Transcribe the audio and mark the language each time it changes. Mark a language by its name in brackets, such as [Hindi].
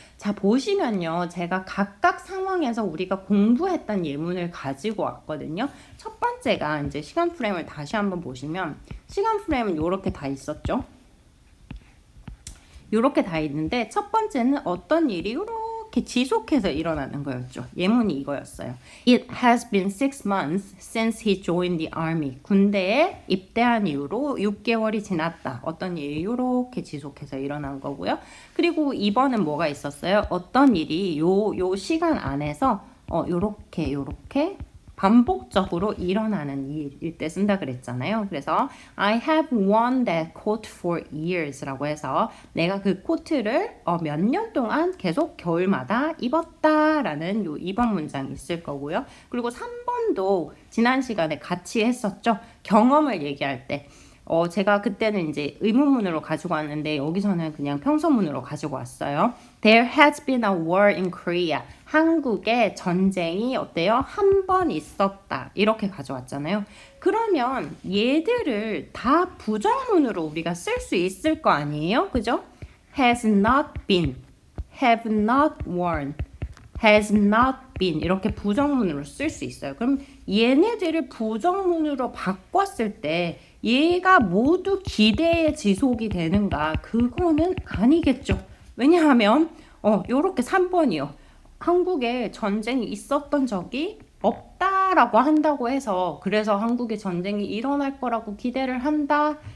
[Korean] 자, 보시면요, 제가 각각 상황에서 우리가 공부했던 예문을 가지고 왔거든요. 첫 번째가 이제 시간 프레임을 다시 한번 보시면, 시간 프레임은 이렇게 다 있었죠. 이렇게 다 있는데, 첫 번째는 어떤 일이 이렇게 지속해서 일어나는 거였죠. 예문이 이거였어요. [English] It has been 6 months since he joined the army. [Korean] 군대에 입대한 이후로 6개월이 지났다. 어떤 일이 이렇게 지속해서 일어난 거고요. 그리고 2번은 뭐가 있었어요? 어떤 일이 요 시간 안에서 요렇게 반복적으로 일어나는 일일 때 쓴다 그랬잖아요. 그래서 [English] I have worn that coat for years [Korean] 라고 해서 내가 그 코트를 몇 년 동안 계속 겨울마다 입었다 라는 요 2번 문장이 있을 거고요. 그리고 3번도 지난 시간에 같이 했었죠. 경험을 얘기할 때 제가 그때는 이제 의문문으로 가지고 왔는데 여기서는 그냥 평서문으로 가지고 왔어요. [English] There has been a war in Korea. [Korean] 한국에 전쟁이 어때요? 한 번 있었다. 이렇게 가져왔잖아요. 그러면 얘들을 다 부정문으로 우리가 쓸 수 있을 거 아니에요? 그죠? [English] has not been, have not worn, has not been [Korean] 이렇게 부정문으로 쓸 수 있어요. 그럼 얘네들을 부정문으로 바꿨을 때 얘가 모두 기대의 지속이 되는가? 그거는 아니겠죠. 왜냐하면 요렇게 3번이요. 한국에 전쟁이 있었던 적이 없다라고 한다고 해서 그래서 한국에 전쟁이 일어날 거라고 기대를 한다.